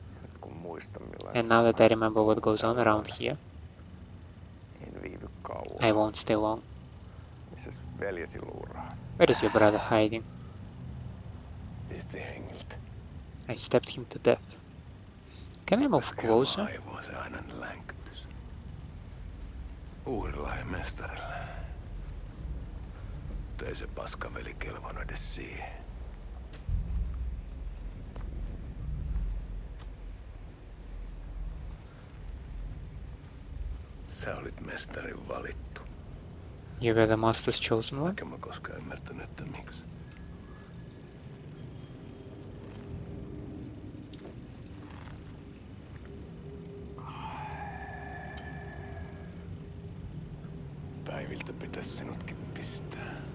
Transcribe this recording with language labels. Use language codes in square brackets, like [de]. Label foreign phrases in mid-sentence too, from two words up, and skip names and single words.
[en] And now that I remember what goes on around here, I won't stay long. Where is your brother hiding? I stabbed him to death. Can I move closer? [fi] Uudella mestarilla. Mutta ei se paskaveli kelvannut edes siihen. Sä olit mestarin valittu. [en] You were the master's chosen one? [fi] Enkä mä koskaan ymmärtänyt, että miksi. Päiviltä pitäisi sinutkin pistää.